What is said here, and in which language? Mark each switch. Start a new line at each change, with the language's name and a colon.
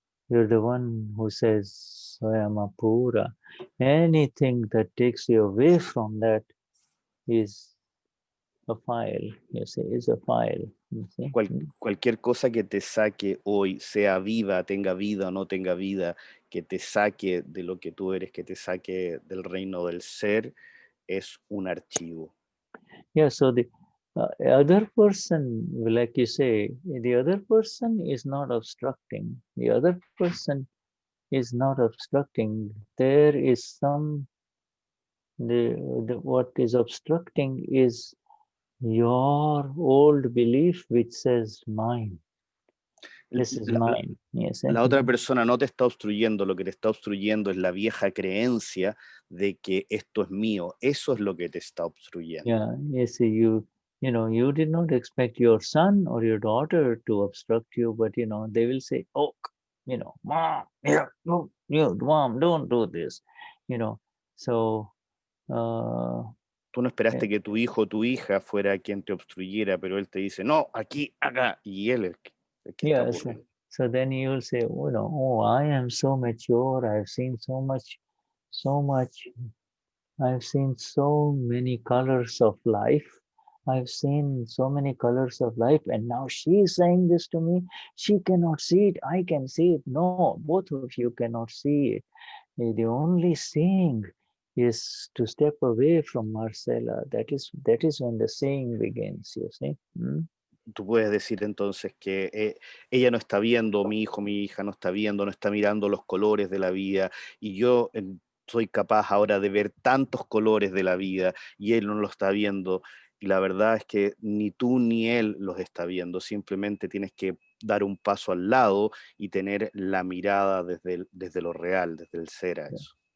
English: You're the one who says Swayama Pura. Anything that takes you away from that is a file, you see, is a file. You see?
Spanish: Cualquier cosa que te saque hoy, sea viva, tenga vida o no tenga vida, que te saque de lo que tú eres, que te saque del reino del ser, es un archivo.
English: Yeah, so the other person, like you say, the other person is not obstructing. The other person is not obstructing. There is some, what is obstructing is your old belief which says mine. This is mine. Yes.
Spanish: La otra persona no te está obstruyendo, lo que te está obstruyendo es la vieja creencia de que esto es mío. Eso es lo que te está obstruyendo.
English: Yeah, yes, you know, you did not expect your son or your daughter to obstruct you, but you know, they will say, oh, you know, mom, yeah, no, you, mom, don't do this, you know. So
Spanish: tú no esperaste que tu hijo o tu hija fuera quien te obstruyera, pero él te dice, no, aquí, acá, y él es el que está ocurriendo.
English: So then you'll say, oh, no, oh, I am so mature, I've seen so much, I've seen so many colors of life. I've seen so many colors of life, and now she's saying this to me. She cannot see it. I can see it. No, both of you cannot see it. The only seeing is to step away from Marcela. That is when the seeing begins, you see.
Spanish: Tú puedes decir entonces que ella no está viendo, mi hijo, mi hija no está viendo, no está mirando los colores de la vida, y yo soy capaz ahora de ver tantos colores de la vida, y él no lo está viendo, y la verdad es que ni tú ni él los está viendo, simplemente tienes que dar un paso al lado y tener la mirada desde lo real, desde el ser a eso.